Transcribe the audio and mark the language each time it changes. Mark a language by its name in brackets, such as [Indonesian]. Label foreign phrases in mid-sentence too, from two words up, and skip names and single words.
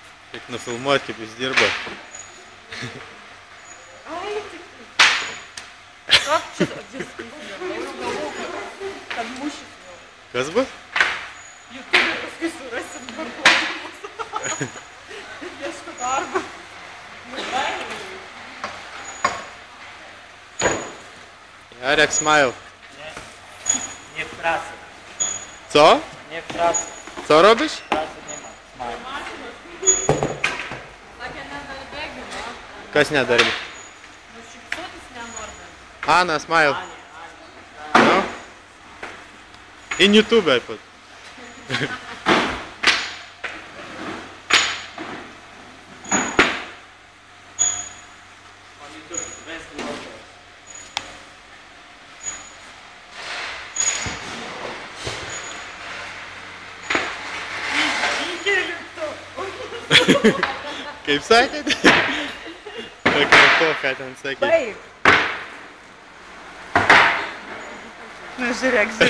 [Lithuanian] Kaip nufilmuot, kaip jis dirba. Ai, tik. [Russian] Как что-то [Lithuanian] kad mušis jau. Kas bus? YouTube paskui surasim darbuotojus. Ieško darbo. [English] Jarek, smile. [Polish] Nie w pracy. Co? Nie w pracy. Co robisz? W pracy nie ma. Smile. [Lithuanian] Sakė, nedarbegiu, ne? Kas nedarbi? Nu, šypsotis nenori. [English] Ana, smile. No? In YouTube I put. On YouTube, best vlogger. [Lithuanian] Kaip sakėt? Pakartok, ką ten sakė. Baig. Nu, žiūrėk.